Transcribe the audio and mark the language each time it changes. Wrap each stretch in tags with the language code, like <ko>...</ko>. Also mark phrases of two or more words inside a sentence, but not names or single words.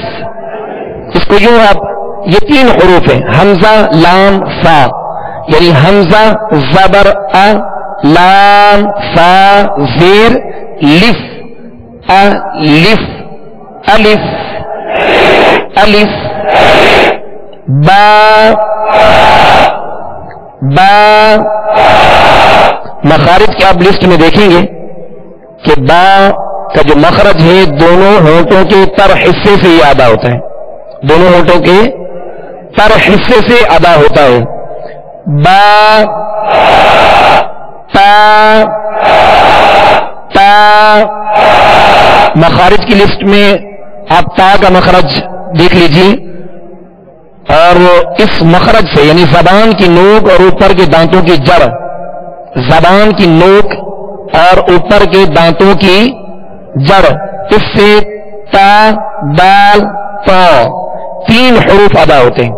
<ur>اس کو یوں آپ، یہ 3 حروف ہیں حمزہ لام فا، یعنی حمزہ زبر ا، لام فا زیر لف، الف الف الف. با با، مخارج کی آپ لسٹ میں دیکھیں گے کہ با کا جو مخرج ہے دونوں ہونٹوں کے تر حصے سے یہ ادا ہوتا ہے، دونوں ہونٹوں کے تر حصے سے ادا ہوتا ہے. با تا تا، مخارج کی لسٹ میں آپ تا کا مخرج دیکھ لیجیے، اور اس مخرج سے یعنی زبان کی نوک اور اوپر کے دانتوں کی جڑ، زبان کی نوک اور اوپر کے دانتوں کی جڑ، اس سے تا دال تا 3 حروف ادا ہوتے ہیں.</ur>